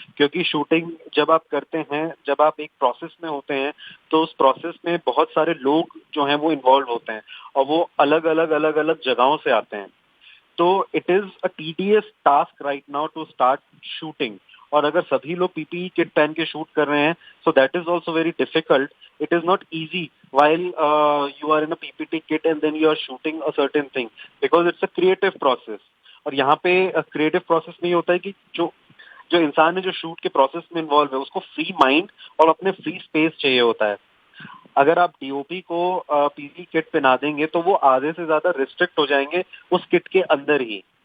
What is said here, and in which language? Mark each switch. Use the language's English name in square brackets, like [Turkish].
[Hindi] क्योंकि शूटिंग जब आप करते हैं, जब आप एक प्रोसेस में होते हैं, तो उस प्रोसेस में बहुत सारे लोग जो हैं वो इन्वॉल्व होते हैं और वो अलग अलग जगहों से आते हैं। [English] तो it is a tedious task right now to start shooting. [Hindi] और अगर सभी लोग पीपीई किट पहन के शूट कर रहे हैं, [English] So that is also very difficult. It is not easy while you are in a PPT kit and then you are shooting a certain thing, because it's a creative process। [Hindi] और यहाँ पे creative process नहीं होता है कि जो इंसान है जो शूट के प्रोसेस में इन्वॉल्व है, उसको फ्री माइंड और अपने फ्री स्पेस चाहिए होता है। अगर आप डीओपी को पीपी किट पहना देंगे तो वो आधे से ज्यादा रिस्ट्रिक्ट हो जाएंगे उस किट के अंदर ही।